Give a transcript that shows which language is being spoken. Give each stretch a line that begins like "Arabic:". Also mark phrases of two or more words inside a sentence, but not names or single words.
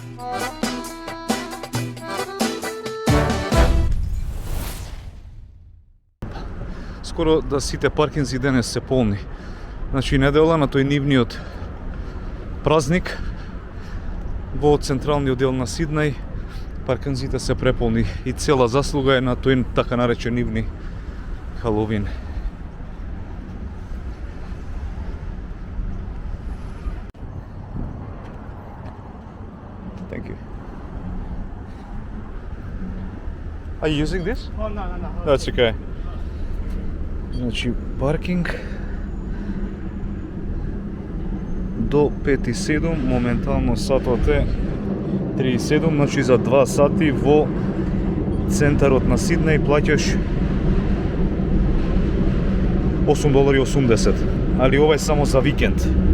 Macedonian: Скоро да сите паркинзи денес се полни. Значи недела на тој нивниот празник во централниот дел на Сиднеј паркинзите се преполни и цела заслуга е на тој така наречен нивни Халовин.
English: Thank you. Are you using this? Oh, no. That's okay.
Macedonian: Значи, паркинг до 5:07, моментално сатот е 37, значи за 2 сати во центарот на Сиднеј плаќаш $8.80, али ова е само за викенд.